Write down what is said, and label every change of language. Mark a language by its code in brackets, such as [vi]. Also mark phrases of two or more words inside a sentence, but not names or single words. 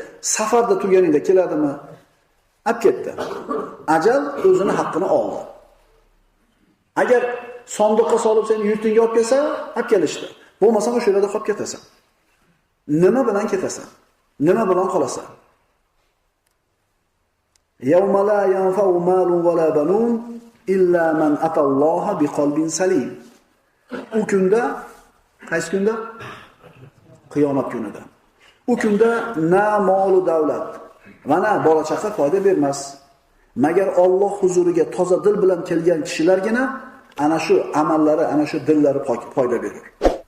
[uz] Safarda turganingda keladimi? Olib ketdi. Ajal o'zini haqqini oldi. Agar sondiqqa solib seni yurtingga olib kelsa, olib kelishdi. Bo'lmasa o'sha yerda qolib ketasan. Nima bilan ketasan? Nima bilan qolasan? [ar] يوم لا ينفع مال ولا بنون إلا من أتى الله بقلب سليم. [uz] U kunda, qaysi kunda? Qiyomat kunida. U kunda na mol va davlat va na bola chaqa foyda bermas. Magar Alloh huzuriga toza dil bilan kelgan kishilargina ana shu amallari, ana shu dillari foyda berur.